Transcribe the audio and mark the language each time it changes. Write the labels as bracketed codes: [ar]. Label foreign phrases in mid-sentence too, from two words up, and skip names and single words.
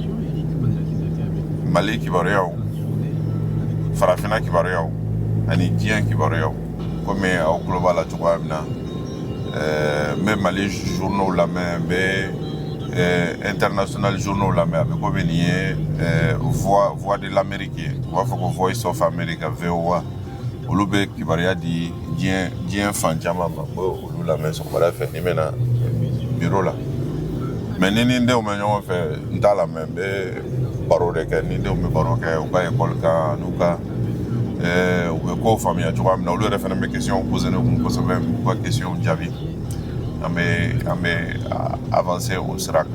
[bm] Mali kibaruyaw farafinna kibaruyaw ani diɲɛ kibaruyaw komi aw tulo b'a la cogoya min na. N bɛ Mali journaux lamɛn n bɛ [fr] international journaux [bm] lamɛn a bɛ komi nin ye [fr] voix de l'Amérique [bm] ye u b'a fɔ ko [en] voice of America [bm] VOA olu bɛ kibaruya di diɲɛ fan caman ma n bɛ olu lamɛn sɔgɔmada fɛ ni n bɛna bureau la. Mais ni n denw bɛ ɲɔgɔn fɛ n t'a lamɛn n bɛ baro de kɛ ni denw bɛ baro kɛ u ka école kan n'u ka u bɛ kow faamuya cogoya min na olu yɛrɛ fɛnɛ bɛ [fr] question poser [bm] ne kun kosɛbɛ u ka question jaabi an bɛ avancer o sira kan.